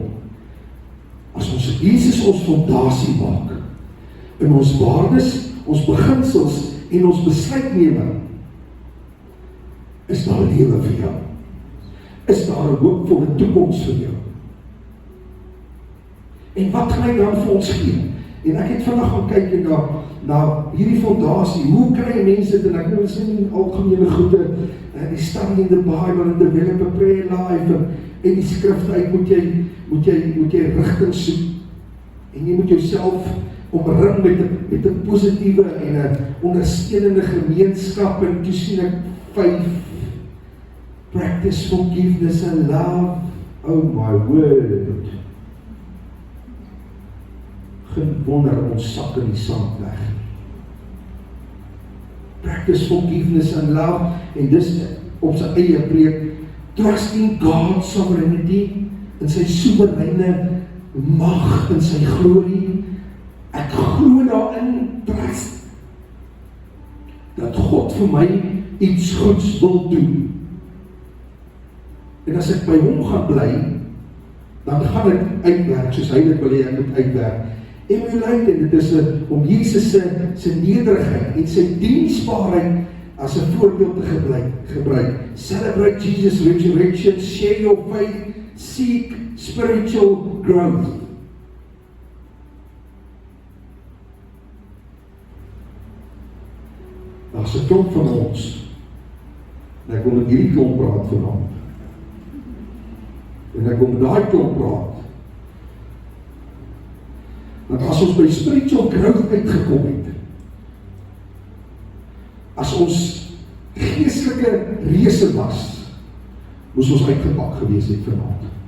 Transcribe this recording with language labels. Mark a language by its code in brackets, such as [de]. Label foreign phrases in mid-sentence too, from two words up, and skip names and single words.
[af] As ons Jesus ons fondasie maak, in ons waardes, ons beginsels, en ons besluitneming, is daar lewe vir jou. Is daar 'n hoopvolle toekoms vir jou. En wat gaan hy dan vir ons gee? En ek het vandag gaan kyk na hierdie fondasie. Hoe kry mense dit? En ek moet sê in algemene goede, die [en] study in the Bible [af] en [en] develop a prayer life [af] en die skrifte uit moet jy rigting soek. En jy moet jouself omring met 'n positiewe en 'n ondersteunende gemeenskap, en toe sien ek 5. [en] Practice forgiveness and love. Oh my word. [af] Geen wonder ons sak in die sand weg. [en] Practice forgiveness and love. [af] En dis op sy eie preek. [en] Trusting God's sovereignty, [af] in sy soewereine mag, in sy glorie. Ek glo daarin, trust, dat God vir my iets goeds wil doen. En as ek by hom gaan bly, dan gaan ek uitwerk, soos hy dit wil hê ek moet uitwerk. Emulate, en dit is om Jesus se nederigheid en sy diensbaarheid as 'n voorbeeld te gebruik. [en] Celebrate Jesus' resurrection, share your faith, seek spiritual growth. [af] Daar's 'n klomp van ons, en ek wil met hierdie klomp praat vanaand. En ek wil met daai klomp praat. Want as ons by [en] spiritual growth [af] uitgekom het, as ons geestelike reëse was, moes ons uitgepak gewees het vanaand.